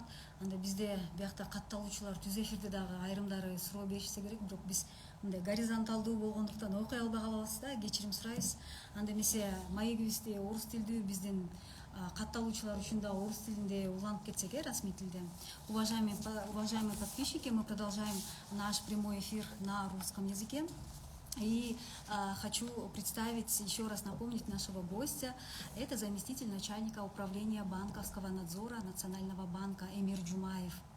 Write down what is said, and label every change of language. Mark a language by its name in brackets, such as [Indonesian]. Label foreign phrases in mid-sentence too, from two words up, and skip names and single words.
[Kyrgyz] Анда бизде биякта катталуучулар түз эфирде дагы айрымдары суроо беришсе керек, бирок биз мындай горизонталдуу болгондуктан окуй албай калабыз да, кечирим сурайбыз. Анда эмесе маегибизди орус тилдүү биздин катталуучулар үчүн да орус тилинде уланып кетсек, расмий тилде. [Russian] Уважаемые подписчики, мы продолжаем наш прямой эфир на русском языке. И хочу представить, еще раз напомнить нашего гостя. Это заместитель начальника управления банковского надзора Национального банка Эмир Джумаев.